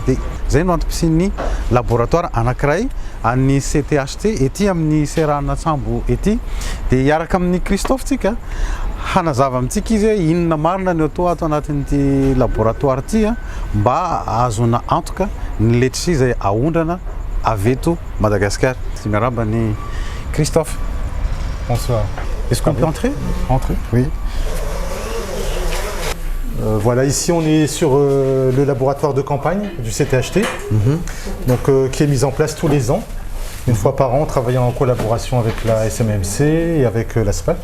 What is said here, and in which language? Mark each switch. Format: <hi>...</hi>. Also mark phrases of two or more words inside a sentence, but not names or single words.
<mg>Dia zay no antom-pisian'ny laboratoire anankiray an'ny CTHT ety amin'ny serana sambo ety. Dia hiaraka amin'ny Christophe tsika hanazava amintsika izy hoe inona marina ny atao ato anatin'ity laboratoire ity mba azona antoka ny letchi izay ahondrana avy eto Madagascar. Sy miaramba ny Christophe.</mg> <fr>Bonsoir. Est-ce qu'on peut entrer? Entrer, oui. Voilà, ici on est sur le laboratoire de campagne du CTHT, donc, qui est mis en place tous les ans, une fois par an, travaillant en collaboration avec la SMMC et avec l'ASPALT.</fr>